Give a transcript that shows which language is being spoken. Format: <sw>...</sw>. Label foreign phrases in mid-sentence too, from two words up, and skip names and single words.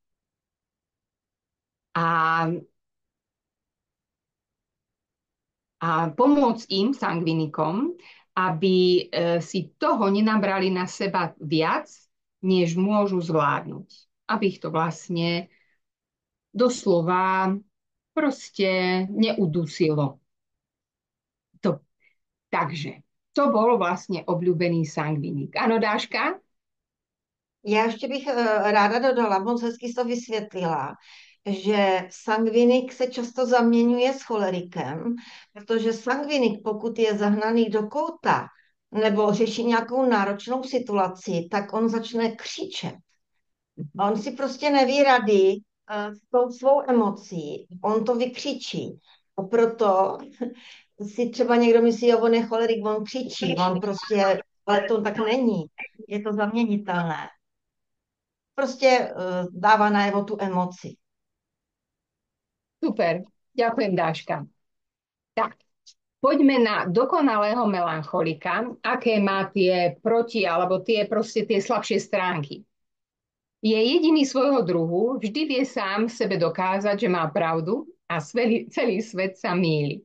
<sk>A pomôcť im, sangvinikom, aby si toho nenabrali na seba viac, než môžu zvládnuť. Aby ich to vlastne doslova proste neudusilo. Takže to bol vlastne obľúbený sangvinik. Áno, Dáška?</sk> <cs>Já ještě bych ráda dodala, moc hezky jsi to vysvětlila, že sangvinik se často zaměňuje s cholerikem, protože sangvinik, pokud je zahnaný do kouta nebo řeší nějakou náročnou situaci, tak on začne křičet. On si prostě neví rady s tou svou emocí, on to vykřičí. A proto si třeba někdo myslí, že on je cholerik, on křičí, on prostě, ale to tak není, je to zaměnitelné. Prostě dává najevo tu emoci.</cs> <sk>Super, ďakujem, Dáška. Tak, poďme na dokonalého melancholika, aké má tie proti, alebo tie proste tie slabšie stránky. Je jediný svojho druhu, vždy vie sám sebe dokázať, že má pravdu a celý svet sa mýli.</sk>